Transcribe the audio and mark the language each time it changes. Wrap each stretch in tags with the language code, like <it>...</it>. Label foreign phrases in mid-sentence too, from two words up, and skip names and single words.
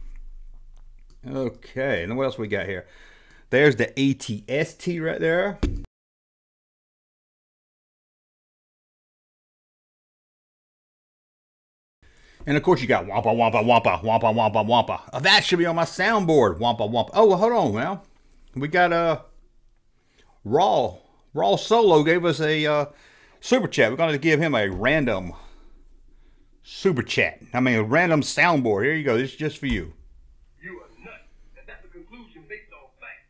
<en>Okay, and what else we got here? There's the ATST right there. And of course you got Wampa, Wampa, Wampa, Wampa, Wampa, Wampa. That should be on my soundboard. Wampa, Wampa. Oh, well, hold on now. We got Raw Solo gave us a super chat. We're going to give him a random super chat. I mean, a random soundboard. Here you go. This is just for you. You are nuts. And that's a conclusion based on fact.</en>